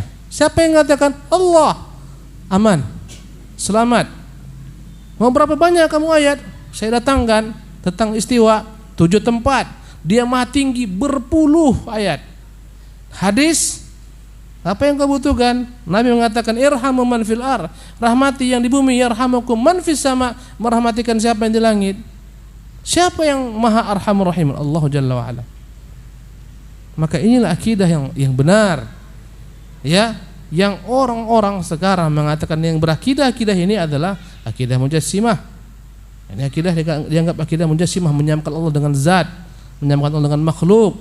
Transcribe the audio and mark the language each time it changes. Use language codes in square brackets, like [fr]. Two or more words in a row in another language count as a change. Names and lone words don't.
[id] Siapa yang mengatakan Allah? Aman, selamat. Mau berapa banyak kamu ayat? Saya datangkan tentang istiwa 7 tempat. Dia maha tinggi berpuluh ayat. Hadis, apa yang kau butuhkan? Nabi mengatakan [ar] ارحموا من في الأرض, [id] rahmati yang di bumi, [ar] يرحمكم من في السماء, [id] merahmatikan siapa yang di langit. Siapa yang maha [ar] أرحم الرحيم? [id] Allah [ar] جل وعلا. [id] Maka inilah akidah yang benar. Ya, yang orang-orang sekarang mengatakan yang berakidah-akidah ini adalah akidah mujassimah. Ini akidah dianggap akidah mujassimah, menyamakan Allah dengan zat, menyamakan Allah dengan makhluk.